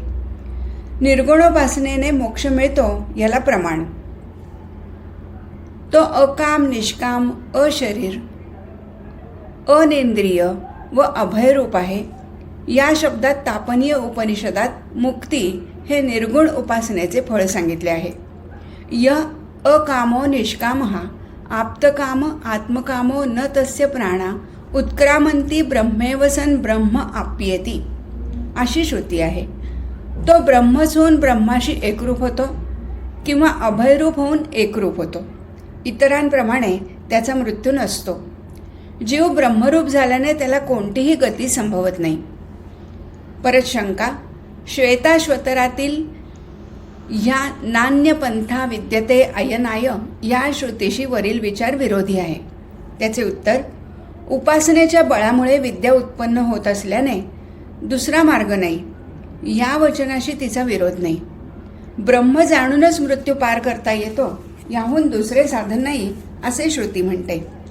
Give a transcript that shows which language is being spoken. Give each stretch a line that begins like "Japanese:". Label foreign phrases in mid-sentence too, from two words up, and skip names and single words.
Marathi: निर्गुणोपासनेने मोक्ष मिळतो याला प्रमाण. तो अकाम, निष्काम, अशरीर, अनेंद्रिय, व अभयरूप आहे. या शब्दात तापनीय उपनिषदात मुक्ती हे निर्गुण उपासनेचे फळ सांगितले आहे.
Sanskrit: य अकामो निष्कामः आप्तकाम आत्मकामो न तस्य प्राणा उत्क्रामंती ब्रह्मेव सन ब्रह्म आप्येती अशी श्रुती आहे.
Marathi: तो ब्रह्मच होऊन ब्रह्माशी एकरूप होतो किंवा अभयरूप होऊन एकरूप होतो. इतरांप्रमाणे त्याचा मृत्यू नसतो. जीव ब्रह्मरूप झाल्याने त्याला कोणतीही गती संभवत नाही. परत शंका, श्वेताश्वतरातील ह्या
Sanskrit: नान्यपंथा विद्यते अयनाय
Marathi: या श्रुतीशी वरील विचार विरोधी आहे. त्याचे उत्तर, उपासनेच्या बळामुळे विद्या उत्पन्न होत असल्याने दुसरा मार्ग नाही, या वचनाशी तिचा विरोध नाही. ब्रह्म जाणूनच मृत्यू पार करता येतो, याहून दुसरे साधन नाही असे श्रुती म्हणते.